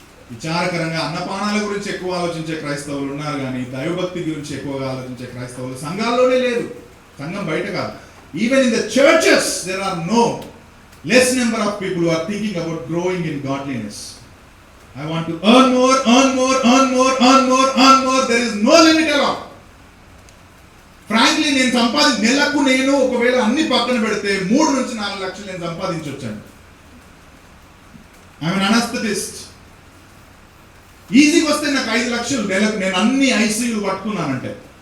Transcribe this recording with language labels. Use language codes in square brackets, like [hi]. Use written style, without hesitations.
[te] విచారకరంగా అన్నపానాల గురించి ఎక్కువ ఆలోచించే క్రైస్తవులు ఉన్నారు, కానీ దైవభక్తి గురించి ఎక్కువగా ఆలోచించే క్రైస్తవులు సంఘాల్లోనే లేదు. సంఘం బయట కాదు. [en] Even in the churches there are no less number of people who are thinking about growing in godliness. I want to earn more, earn more, earn more, earn more, earn more. There is no limit at all. [te] Frankly, నేను నెలకు నేను ఒకవేళ అన్ని పక్కన పెడితే 3 నుంచి 4 లక్షలు నేను సంపాదించొచ్చాను. [en] I am an anesthetist. [te] ఈజీగా వస్తే నాకు 5 లక్షలు నెలకు, నేను అన్ని ఐసీయూలు పట్టుకున్నానంటే.